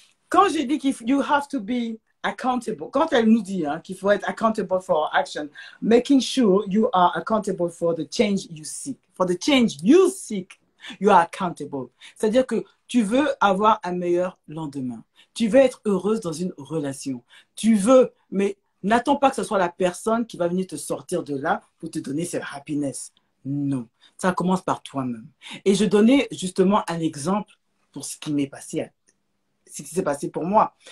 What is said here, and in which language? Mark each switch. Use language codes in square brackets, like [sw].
[fr] Quand j'ai dit [en] you have to be accountable, [fr] quand elle nous dit qu'il faut être [en] accountable for our action, making sure you are accountable for the change you seek. For the change you seek, you are accountable. [fr] C'est-à-dire que tu veux avoir un meilleur lendemain. Tu veux être heureuse dans une relation. Tu veux, mais n'attends pas que ce soit la personne qui va venir te sortir de là pour te donner cette happiness. Non, ça commence par toi-même. Et je donnais justement un exemple pour ce qui m'est passé, ce qui s'est passé pour moi.